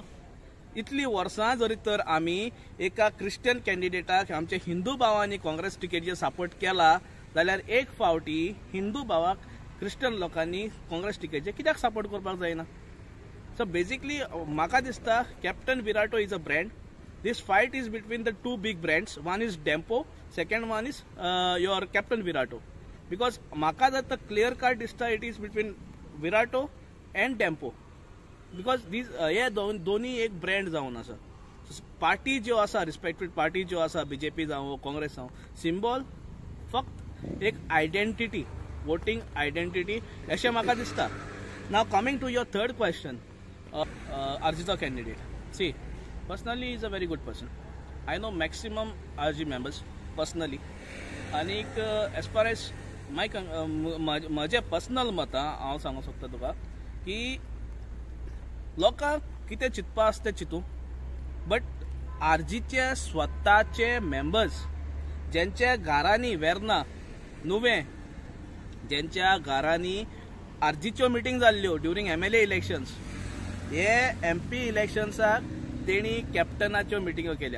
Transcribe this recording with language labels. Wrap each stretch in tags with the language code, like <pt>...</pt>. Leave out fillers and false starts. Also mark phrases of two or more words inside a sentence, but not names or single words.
<kok>इतली वर्सां जरी तर आमी एका</kok> <en>Christian candidate</en> <kok>आमच्या हिंदू भावांनी काँग्रेस टिकेटीचेर सपोर्ट केला जाल्यार एक फावटी हिंदू भावाक क्रिश्चन लोकांनी काँग्रेस टिकेटीचेर कित्याक सपोर्ट करपाक जायना.</kok> <en>so basically</en> <kok>म्हाका दिसता</kok> <en>Captain Virato is a brand. This fight is between the 2 big brands. One is Dempo, second one is your Captain Virato. Because</en> <kok>म्हाका जर</kok> <en>clear cut</en> <kok>दिसता</kok> <en>it is between Virato and Dempo. Because these</en> <kok>हे दोन्ही एक ब्रँड जावन आसा. पार्टी ज्यो आसा, रिस्पेक्टेड पार्टी ज्यो आसा, बीजेपी जावं काँग्रेस जावं, सिम्बॉल फक्त एक आयडेंटिटी,</kok> <en>voting identity</en> <kok>अशें म्हाका दिसता.</kok> <en>now coming to your third question,</en> <kok>आरजीचो कॅन्डिडेट.</kok> <en>सी, personally he is a very good person. I know maximum RG members personally.</en> <kok>आणि</kok> <en>as far as</en> <kok>माझे पर्सनल मतां हांव सांगूंक सोदता तुका की लोकांक कितें चिंतपा आसा तें चिंतूं, बट आरजीचे स्वताचे मेंबर्स जेंच्या घरांनी वेर्ना नुवें, जेंच्या घरांनी आरजीच्यो मिटींग जाल्ल्यो</kok> <en>during MLA elections,</en> <kok>हे MP इलेक्शन्साक तेणी कॅप्टनाच्यो मिटिंगो केल्यात.</kok>